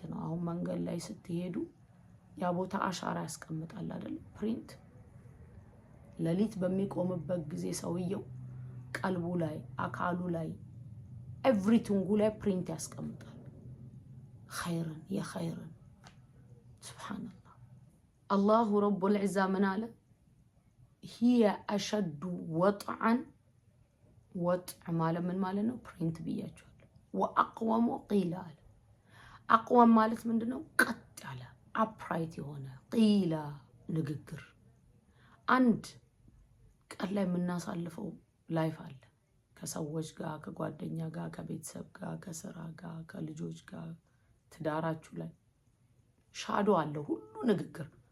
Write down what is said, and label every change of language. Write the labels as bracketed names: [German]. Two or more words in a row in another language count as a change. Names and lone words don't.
[Amharic] ነው አሁን መንገድ ላይ ስትሄዱ ያ ቦታ አሻራ ያስቀምጣል አይደል ፕሪንት ለሊት በሚቆምበት ጊዜ ሰውየው ቀልቡ ላይ አካሉ ላይ ኤቭሪቲንግ ላይ ፕሪንት ያስቀምጣል ኸይርን የኸይርን [Arabic] سبحان الله الله رب العزة [Amharic] ምን አለ هي [Arabic] أشد وطعا وطع [Amharic] ማለት ምን ማለት ነው ፕሪንት ብያችኋለሁ [Arabic] وأقوم قيل أقوم [Amharic] ማለት ምንድነው ቀጥ ያለ upright የሆነ ቂላ ንግግር አንድ ቀን ላይ የምናሳልፈው ላይፍ አለ ከሰዎች ጋር ከጓደኛ ጋር ከቤተሰብ ጋር ከስራ ጋር ከልጆች ጋር ትዳራችሁ ላይ ሻዶ አለ ሁሉ ንግግር